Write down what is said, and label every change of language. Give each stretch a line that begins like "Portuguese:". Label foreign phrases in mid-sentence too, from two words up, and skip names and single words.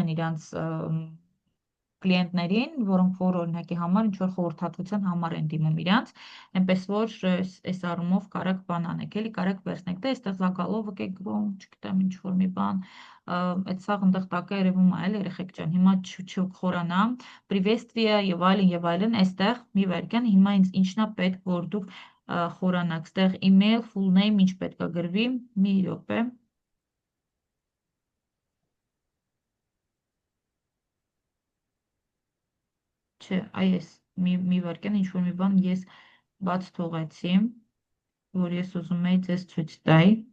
Armenian: են իրանց կլիենտներին, որոնք որ օրինակի համար ինչ որ խորհրդատվության համար են դիմում իրանց, այնպես որ այս առումով կարակ բան անեք, էլի կարակ վերցնեք, դե այստեղ զագալովը կեք գրում, չգիտեմ ինչ որ մի բան, այդ սաղ ընդեղ տակը երևում է, էլի երեխեք ջան, հիմա չխորանա, приветствие եւ այլն, այստեղ մի վայրկյան, հիմա ինձ ինչն է պետք, որ դուք խորանաք, այստեղ email,
English: full name,
Armenian: ինչ պետք է գրվի, մի րոպե Չէ, այս մի վարքյան ինչ որ մի բան ես բաց թողեցի, որ ես ուզում էի ձեզ ցույց տայի։